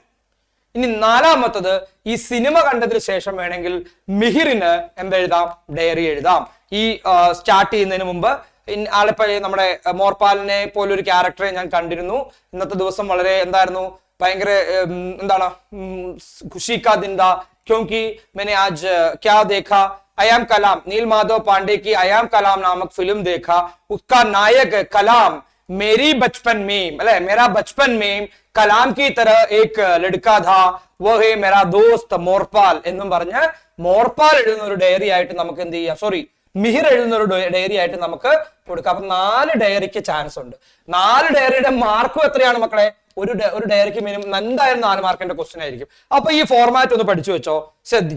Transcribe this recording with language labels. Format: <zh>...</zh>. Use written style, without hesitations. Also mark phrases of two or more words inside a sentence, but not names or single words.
<ml>ഇനി നാലാമത്തത്, ഈ സിനിമ കണ്ടതിന് ശേഷം വേണമെങ്കിൽ മിഹിറിന് എന്തെഴുതാം? ഡയറി എഴുതാം. ഈ സ്റ്റാർട്ട് ചെയ്യുന്നതിന് മുമ്പ് ആളിപ്പോ നമ്മുടെ മോർപാലിനെ പോലൊരു ക്യാരക്ടറെ ഞാൻ കണ്ടിരുന്നു. ഇന്നത്തെ ദിവസം വളരെ എന്തായിരുന്നു, ഭയങ്കര എന്താണ്,</ml> <hi>खुशी का दिन था क्योंकि मैंने आज क्या देखा, अयाम कलाम, नील माधव पांडे की अयाम कलाम नामक फिल्म देखा. उसका नायक कलाम मेरी बचपन में, मतलब मेरा बचपन में कलाम की तरह एक लड़का था, वो है मेरा दोस्त മോർപാൽ</hi> <ml>എന്നും പറഞ്ഞ് മോർപാൽ എഴുതുന്ന ഒരു ഡയറി ആയിട്ട് നമുക്ക് എന്ത് ചെയ്യാം? സോറി, മിഹിർ എഴുതുന്ന ഒരു ഡയറി ആയിട്ട് നമുക്ക് കൊടുക്കാം. അപ്പൊ 4 ഡയറിക്ക് ചാൻസ് ഉണ്ട്. 4 ഡയറിയുടെ മാർക്കും എത്രയാണ് മക്കളെ? ഒരു ഡയറിക്ക് മിനിമം എന്തായാലും 4 മാർക്കിന്റെ ക്വസ്റ്റ്യൻ ആയിരിക്കും. അപ്പൊ ഈ ഫോർമാറ്റ് ഒന്ന് പഠിച്ചു വെച്ചോ, ശ്രദ്ധിച്ചോ.</ml>